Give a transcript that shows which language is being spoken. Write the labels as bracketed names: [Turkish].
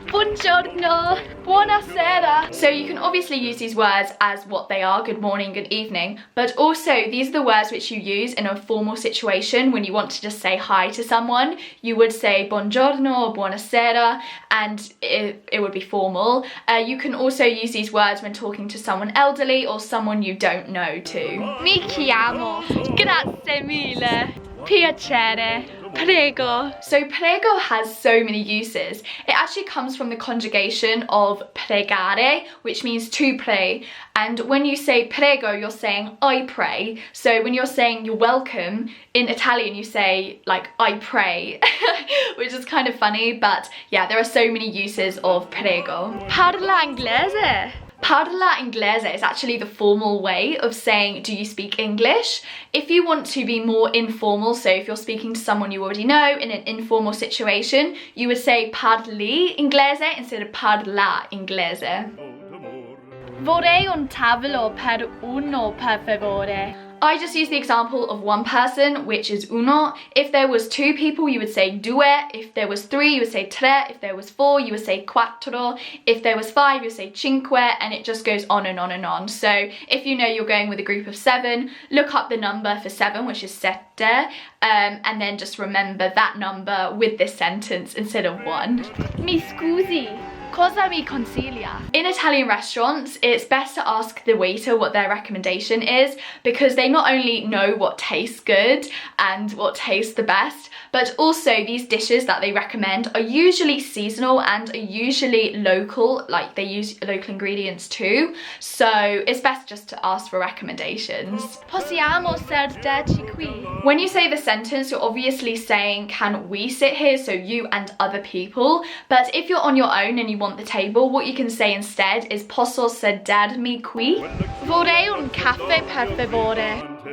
[Italian] Buongiorno, buonasera. [English] So you can obviously use these words as what they are, good morning, good evening, but also these are the words which you use in a formal situation when you want to just say hi to someone. You would say [Italian] buongiorno [English] or [Italian] buonasera [English] and it would be formal. You can also use these words when talking to someone elderly or someone you don't know too. [Italian] Mi chiamo, grazie mille, piacere, Perego. [English] So Perego has so many uses. It actually comes from the conjugation of pregare, which means to pray. And when you say prego, you're saying I pray. So when you're saying you're welcome, in Italian you say I pray, which is kind of funny, but yeah, there are so many uses of prego. [Italian] Parla inglese. Pardola inglese [English] is actually the formal way of saying, do you speak English? If you want to be more informal, so if you're speaking to someone you already know in an informal situation, you would say [Italian] parli inglese [English] instead of [Italian] parla inglese. Vorrei un tavolo per uno, per favore. [English] I just use the example of one person, which is uno. If there was 2 people, you would say due. If there was 3, you would say tre. If there was 4, you would say quattro. If there was 5, you would say cinque, and it just goes on and on and on. So if you know you're going with a group of 7, look up the number for 7, which is sette, and then just remember that number with this sentence instead of 1. [Italian] Mi scusi. Cosa mi consiglia? [English] In Italian restaurants, it's best to ask the waiter what their recommendation is, because they not only know what tastes good and what tastes the best, but also these dishes that they recommend are usually seasonal and are usually local, they use local ingredients too. So it's best just to ask for recommendations. [Italian] Possiamo sederci qui? [English] When you say the sentence, you're obviously saying, can we sit here? So you and other people. But if you're on your own and you want the table, what you can say instead is [Italian] posso sedermi qui? Vorrei un caffè per favore.